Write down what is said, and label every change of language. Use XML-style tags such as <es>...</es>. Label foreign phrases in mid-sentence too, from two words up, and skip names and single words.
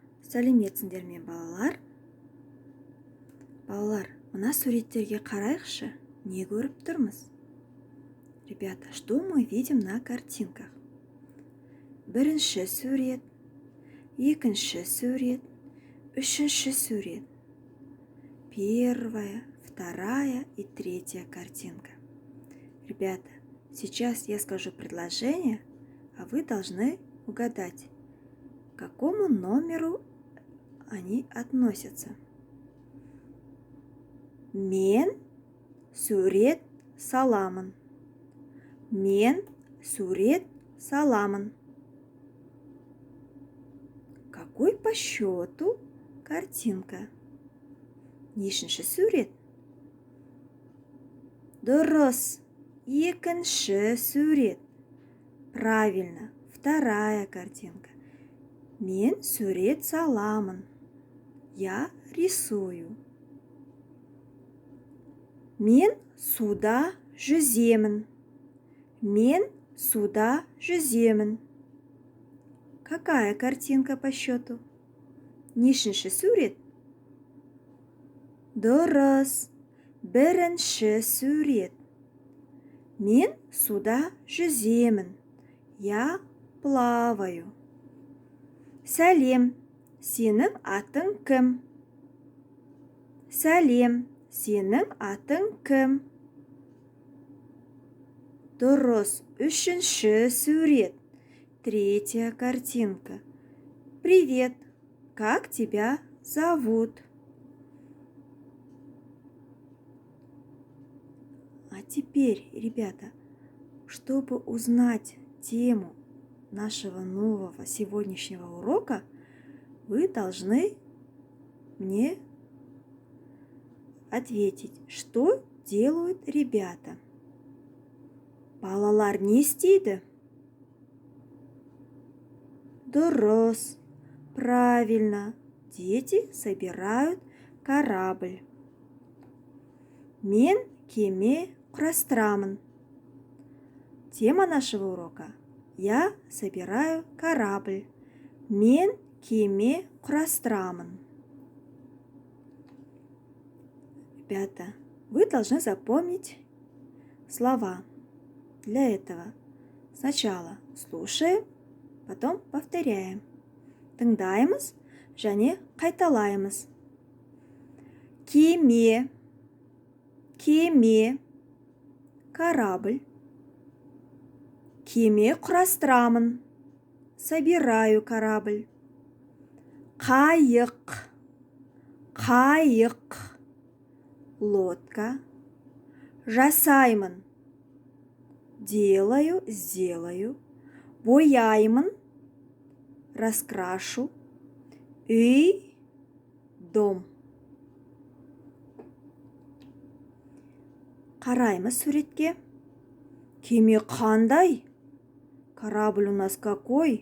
<kk>Сәлеметсіңдер ме, балалар? Балалар, мына суреттерге қарайықшы, не көріп тұрмыз?</kk> <ru>Ребята, что мы видим на картинках?</ru> <kk>Бірінші сурет, екінші сурет, үшінші сурет.</kk> <ru>Первая, вторая и третья картинка. Ребята, сейчас я скажу предложение, а вы должны угадать, к какому номеру они относятся.</ru> <kk>Мен сурет саламын. Мен сурет саламын.</kk> <ru>Какой по счету картинка?</ru> <kk>Нешінші сурет? Дұрыс. Екінші сурет.</kk> <ru>Правильно. Вторая картинка.</ru> <kk>Мен сурет саламын.</kk> <ru>Я рисую.</ru> <kk>Мен суда жүземін. Мен суда жүземін.</kk> <ru>Какая картинка по счету?</ru> <kk>Нешінші сурет? Дұрыс. Бірінші сурет. Мен суда жүземін.</kk> <ru>Я плаваю.</ru> <kk>Сәлем, сенің атың кім? Сәлем, сенің атың кім? Дұрыс. Үшінші сурет.</kk> <ru>Третья картинка. Привет, как тебя зовут? А теперь, ребята, чтобы узнать тему нашего нового сегодняшнего урока, вы должны мне ответить, что делают ребята.</ru> <kk>Балалар не істейді? Дұрыс.</kk> <ru>Правильно. Дети собирают корабль.</ru> <kk>Мен кеме құрастырамын.</kk> <ru>Тема нашего урока. Я собираю корабль.</ru> <kk>Мен кеме құрастырамын.</kk> <ru>Ребята, вы должны запомнить слова. Для этого сначала слушаем, потом повторяем.</ru> <kk>Тыңдаймыз және қайталаймыз. Кеме, кеме, корабль. Кеме құрастырамын.</kk> <ru>Собираю корабль.</ru> <kk>Қайық, қайық, лодка. Жасаймын.</kk> <ru>Делаю, сделаю.</ru> <kk>Бояймын. Раскрашу. Үй, дом. Қараймыз суретке. Кеме қандай?</kk> <ru>Корабль у нас какой?</ru>